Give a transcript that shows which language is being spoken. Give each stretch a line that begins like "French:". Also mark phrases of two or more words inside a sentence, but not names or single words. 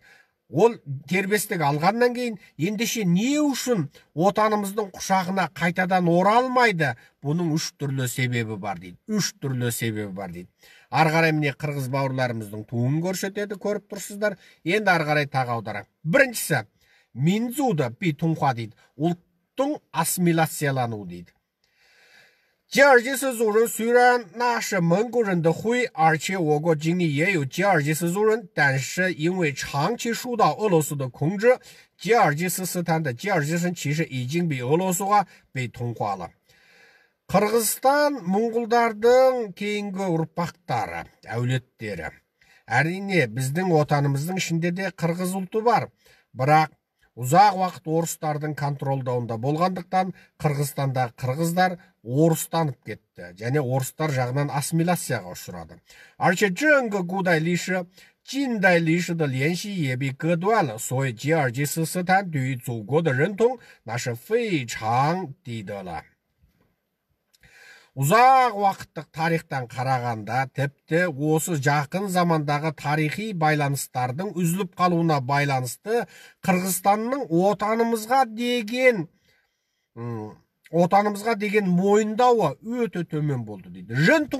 Kazakh: Ол дербестік алғаннан кейін, ендеше не үшін отанымыздың құшағына қайтадан оралмайды? Бұның 3 түрлі себебі бар дейді. 3 түрлі себебі бар дейді. Ары қарай міне қырғыз бауырларымыздың туын көрсетеді, көріп тұрсыздар. Енді ары қарай тағы аударайық. Біріншісі,
Chinese: 民族的被同化
Kazakh: дейді. Ұлттың ассимиляциялануы дейді.
Chinese: 吉尔吉斯族人虽然那是蒙古人的徽，而且我国境内也有吉尔吉斯族人，但是因为长期受到俄罗斯的控制，吉尔吉斯斯坦的吉尔吉斯其实已经被俄罗斯化被同化了。
Kazakh: Қырғызстан мұңғылдардың кейінгі ұрпақтары, әулеттері. Әрине біздің отанымыздың ішінде де қырғыз ұлты бар, бірақ ұзақ уақыт орыстардың контролдауында болғандықтан Қырғызстанда қырғыздар орыстанып кетті, және орыстар жағынан ассимиляцияға ұшырады.
Chinese: 而且整个古代历史、近代历史的联系也被割断了，所以吉尔吉斯斯坦对于祖国的认同那是非常低的了。
Kazakh: Ұзақ уақыттық тарихтан қарағанда, тіпті осы жақын замандағы тарихи байланыстардың үзіліп қалуына байланысты Қырғызстанның отанымызға деген мойындауы өте төмен болды дейді.